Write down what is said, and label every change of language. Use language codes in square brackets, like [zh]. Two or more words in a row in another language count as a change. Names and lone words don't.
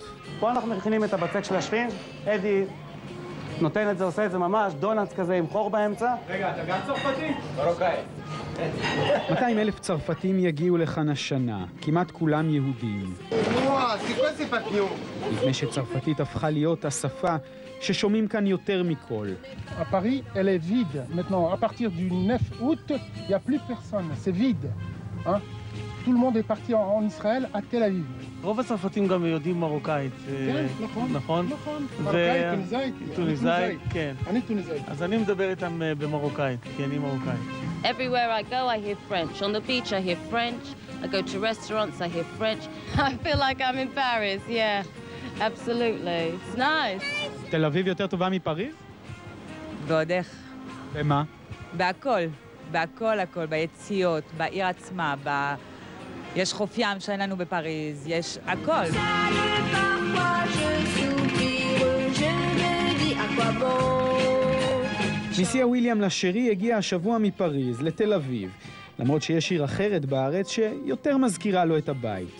[he] פה אנחנו מכינים את הבצק של השפינג'. אדי נותן את זה, עושה את זה ממש, דונלדס כזה עם חור באמצע. רגע, אתה גם צרפתי? מרוקאי. 200,000 צרפתים יגיעו לכאן השנה, כמעט כולם יהודים. נדמה שצרפתית הפכה להיות השפה ששומעים כאן יותר מכל. [fr] Paris, elle est vide. Maintenant, à partir du 9 août, il n'y a plus personne. C'est vide. Hein? Tout le monde est parti en Israël, à Tel Aviv. [he] רוב הצרפתים גם יודעים מרוקאית. כן, נכון. נכון? מרוקאית, טוניסאית. טוניסאית, כן. אני טוניסאית. אז אני מדבר איתם במרוקאית, כי אני מרוקאית. [en] Everywhere I go, I hear French. On the beach, I hear French. I go to restaurants, I hear French. I feel like I'm in Paris, yeah. Absolutely. It's nice. [he] תל אביב יותר טובה מפריז? ועוד איך. במה? בהכל. בהכל, הכל. ביציאות, בעיר עצמה, יש חוף ים שאין לנו בפריז, יש הכל. נשיא וויליאם לשרי הגיע השבוע מפריז לתל אביב, למרות שיש עיר אחרת בארץ שיותר מזכירה לו את הבית.